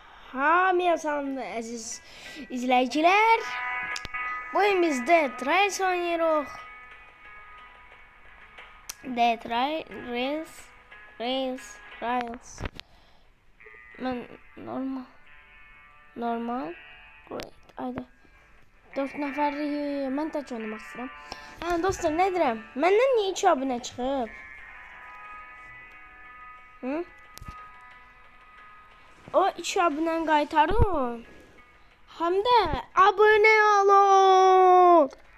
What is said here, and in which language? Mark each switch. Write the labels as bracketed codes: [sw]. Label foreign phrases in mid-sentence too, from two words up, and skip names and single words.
[az] Hamıya salam əziz izləyicilər. Bu gün biz Dead Race oynayırıq. Dead Race. Mən normal. Great. Haydi. 4 nəfərlik mən tək oynamaq istəyirəm. Hə dostlar, nə deyirəm? Məndən niyə 2 abunə çıxıb? Hı? O 2 abunəni qaytarın. Həm də abunə olun.